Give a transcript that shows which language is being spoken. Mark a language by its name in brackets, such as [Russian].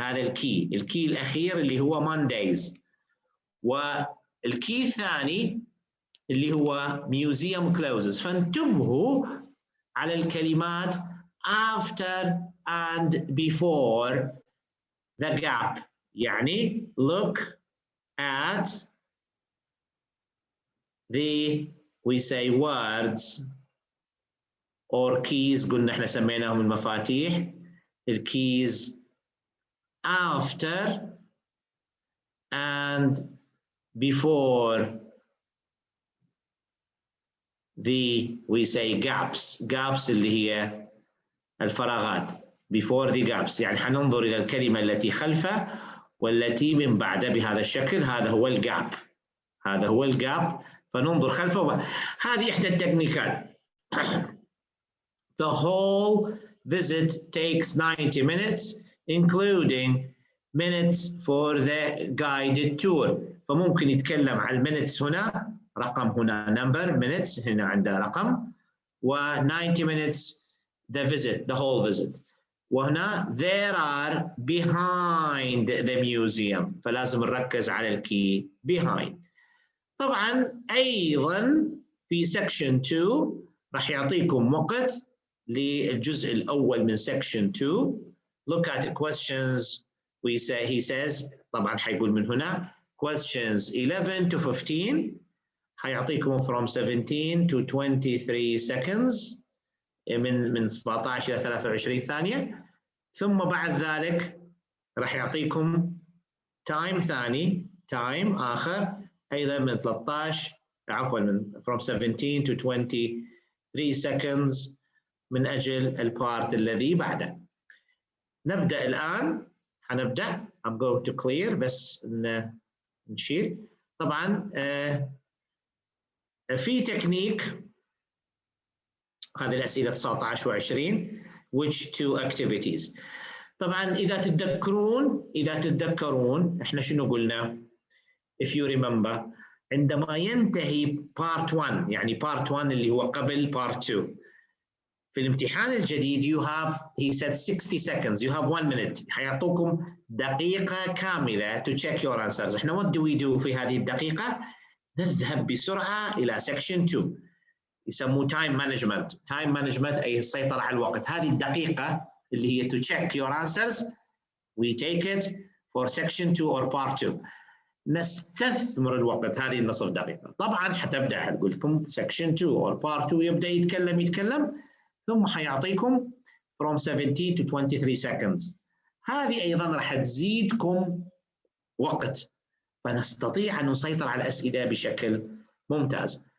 [Arabic] هذا الكي الأخير اللي هو Mondays، والكي الثاني اللي هو [English] museum closes. [Arabic] فانتبهوا على الكلمات [English] after and before the gap. [Arabic] يعني [English] look at the we say words or keys. [Arabic] قلنا احنا سميناهم المفاتيح. [English] الkeys after and before the we say gaps. [Arabic] gaps اللي هي الفراغات. [English] before the gaps [Arabic] يعني حننظر إلى الكلمة التي خلفه والتي من بعده بهذا الشكل. هذا هو الجاب، هذا هو الجاب. فننظر خلفه. هذه إحدى التكنيكات. [English] The whole visit takes 90 minutes including minutes for the guided tour. [Arabic] فممكن يتكلم عن minutes هنا، رقم هنا number minutes، هنا عنده رقم، و [English] 90 minutes the visit, the whole visit. وهنا there are behind the museum، [Arabic] فلازم نركز على الكي [English] behind. [Arabic] طبعا أيضا في [English] section 2 [Arabic] راح يعطيكم وقت للجزء الأول من section 2. [English] Look at the questions he says. [Arabic] طبعا حيقول من هنا [English] questions 11 to 15. [Arabic] حيعطيكم [English] from 17 to 23 seconds، [Arabic] من 17 إلى 23 ثانية. ثم بعد ذلك راح يعطيكم time ثاني، time آخر أيضا من 13 عفوا من [English] from 17 to 23 seconds [Arabic] من أجل البارت الذي بعده. نبدأ الآن. حنبدأ. [English] I'm going to clear [Arabic] بس نشيل. طبعا في تكنيك هذه الأسئلة 19 و20 [English] which two activities. [Arabic] طبعا إذا تتذكرون إحنا شنو قلنا؟ [English] if you remember [Arabic] عندما ينتهي part 1 يعني part 1 اللي هو قبل part 2 في الامتحان الجديد [English] you have he said 60 seconds you have 1 minute. [Arabic] حيعطوكم دقيقة كاملة [English] to check your answers. [Arabic] إحنا [English] what do we do [Arabic] في هذه الدقيقة؟ نذهب بسرعة إلى section 2 يسموه [English] time management. time management [Arabic] أي السيطرة على الوقت. هذه الدقيقة اللي هي [English] to check your answers we take it for section 2 or part 2. [Arabic] نستثمر الوقت هذه النصف دقيقة. طبعا حتبدأ حتقول لكم [English] section 2 or part 2 [Arabic] يبدأ يتكلم ثم حيعطيكم [English] from 17 to 23 seconds. [Arabic] هذه أيضا راح تزيدكم وقت فنستطيع أن نسيطر على الأسئلة بشكل ممتاز.